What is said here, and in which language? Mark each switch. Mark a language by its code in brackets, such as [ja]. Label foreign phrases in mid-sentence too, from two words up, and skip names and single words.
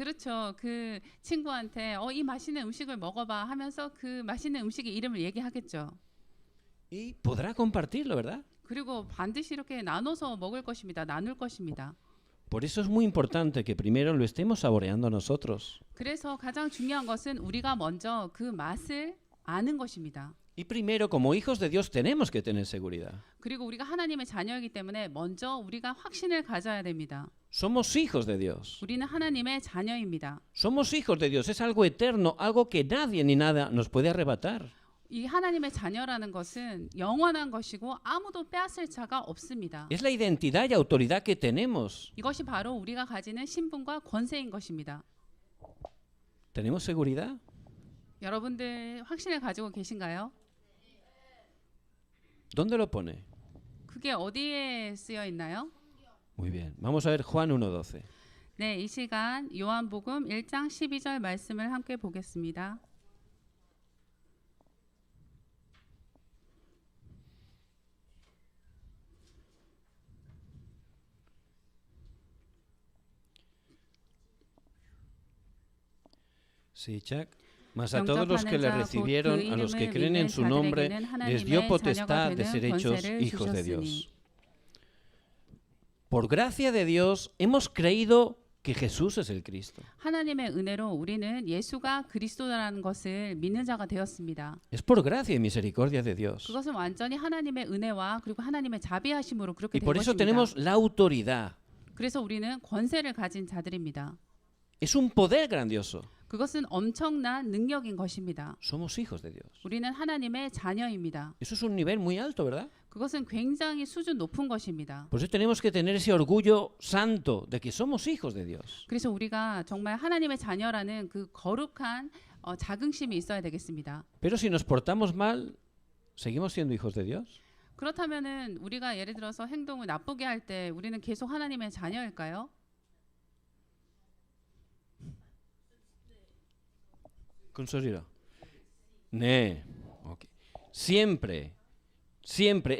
[ko] 그렇죠. 그 친구한테 이 맛있는 음식을 먹어봐 하면서 그 맛있는 음식의 이름을 얘기하겠죠. [es] Y podrá compartirlo, ¿verdad? [ko] 그리고 반드시 이렇게 나눠서 먹을 것입니다. 나눌 것입니다. [es] Por eso es muy importante que primero lo estemos saboreando nosotros. [ko] 그래서 가장 중요한 것은 우리가 먼저 그 맛을 아는 것입니다. [es] Y primero, como hijos de Dios, tenemos que tener seguridad. [ko] 그리고 우리가 하나님의 자녀이기 때문에 먼저 우리가 확신을 가져야 됩니다. [es] Somos hijos de Dios. [ko] 우리는 하나님의 자녀입니다. [es] Somos hijos de Dios. Es algo eterno, algo que nadie ni nada nos puede arrebatar. [ko] 이 하나님의 자녀라는 것은 영원한 것이고 아무도 빼앗을 자가 없습니다. [es] Es la identidad y autoridad que tenemos. [ko] 이것이 바로 우리가 가지는 신분과 권세인 것입니다. [es] ¿Tenemos seguridad? [ko] 여러분들 확신을 가지고 계신가요? [es] ¿Dónde lo pone? [ko] 그게 어디에 쓰여 있나요? [es] Muy bien. Vamos a ver Juan 1:12. [ko] 네, 이 시간 요한복음 1장 12절 말씀을 함께 보겠습니다. [es] Sí, Chuck. Mas a todos los que le recibieron, a los que creen en su nombre, les dio potestad de ser hechos hijos de Dios. Por gracia de Dios hemos creído que Jesús es el Cristo. [ko] 하나님의 은혜로 우리는 예수가 그리스도라는 것을 믿는 자가 되었습니다. [es] Es por gracia y misericordia de Dios. [ko] 그것은 완전히 하나님의 은혜와 그리고 하나님의 자비하심으로 그렇게 [es] Y [ko] 된 [es] por eso [ko] 것입니다. [es] tenemos la autoridad. [ko] 그래서 우리는 권세를 가진 자들입니다. [es] Es un poder grandioso. [ko] 그것은 엄청난 능력인 것입니다. [es] Somos hijos de Dios. [ko] 우리는 하나님의 자녀입니다. [es] Eso es un nivel muy alto, ¿verdad? [ko] 그것은 굉장히 수준 높은 것입니다. [es] Por eso tenemos que tener ese orgullo santo de que somos hijos de Dios. [ko] 그래서 우리가 정말 하나님의 자녀라는 그 거룩한 자긍심이 있어야 되겠습니다. [es] Pero si nos portamos mal, ¿seguimos siendo hijos de Dios? [ko] 그렇다면은 우리가 예를 들어서 행동을 나쁘게 할 때 우리는 계속 하나님의 자녀일까요? Consolero. [es] Nee. Okay. Siempre. Siempre.